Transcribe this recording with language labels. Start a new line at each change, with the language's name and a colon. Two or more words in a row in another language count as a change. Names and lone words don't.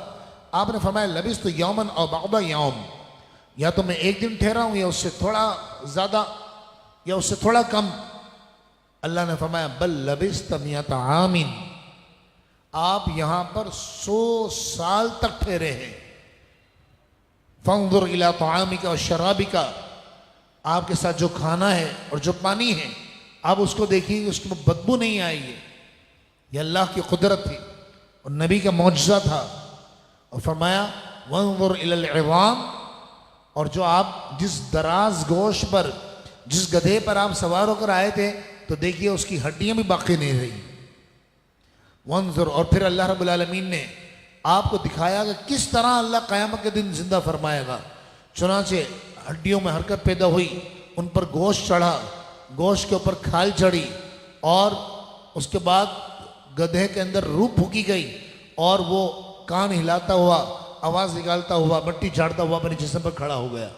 Hindi: आपने फरमाया
Arabic: لبثت يوما أو بعد يوم,
Hindi: या तो मैं एक दिन ठहरा हूं या उससे थोड़ा ज्यादा या उससे थोड़ा कम। अल्लाह ने फरमाया
Arabic: بل لبثت مائة عام,
Hindi: आप यहां पर 100 साल तक ठहरे हैं।
Arabic: فانظر إلى طعامك وشرابك,
Hindi: आपके साथ जो खाना है और जो पानी है आप उसको देखिए, उसकी बदबू नहीं आई है। यह अल्लाह की कुदरत थी और नबी का मौजज़ा था। और फरमाया
Arabic: وانظر إلى العظام,
Hindi: और जो आप जिस दराज गोश पर, जिस गधे पर आप सवार होकर आए थे, तो देखिए उसकी हड्डियां भी बाकी नहीं रही। वंजुर, और फिर अल्लाह
Arabic: رب العالمين
Hindi: ने आपको दिखाया कि किस तरह अल्लाह क़यामत के दिन जिंदा फरमाएगा। चुनांचे हड्डियों में हरकत पैदा हुई, उन पर गोश्त चढ़ा, गोश्त के ऊपर खाल चढ़ी, और उसके बाद गधे के अंदर रूह फूकी गई और वो कान हिलाता हुआ, आवाज निकालता हुआ, मट्टी झाड़ता हुआ अपने जिस्म पर खड़ा हो गया।